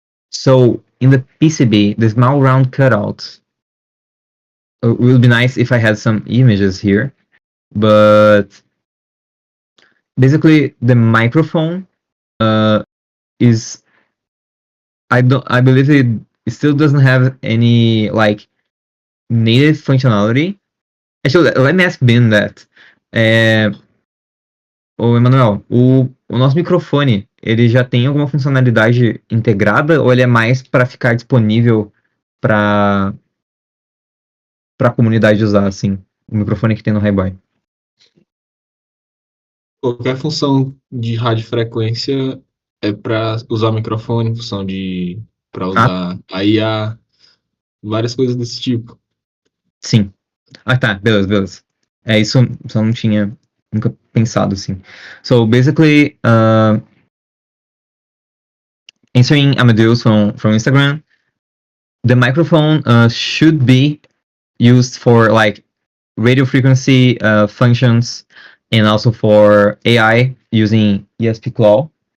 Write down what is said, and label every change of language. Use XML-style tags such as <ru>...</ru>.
<en>So in the PCB, the small round cutout, it would be nice if I had some images here, but basically the microphone is, I believe it still doesn't have any like native functionality. Actually, let me ask Ben that.</en> <pt>Ô, Emanuel, o nosso microfone, ele já tem alguma funcionalidade integrada ou ele é mais para ficar disponível para a comunidade usar, assim, o microfone que tem no Highboy? Qualquer função de radiofrequência é para usar o microfone, função de para usar a IA, várias coisas desse tipo. Sim. Ah, tá, beleza. É, isso só não tinha nunca pensado assim.</pt> <en>So basically, answering Amadeus from Instagram, the microphone should be used for like radio frequency functions, and also for AI using ESP-CLAW.</en>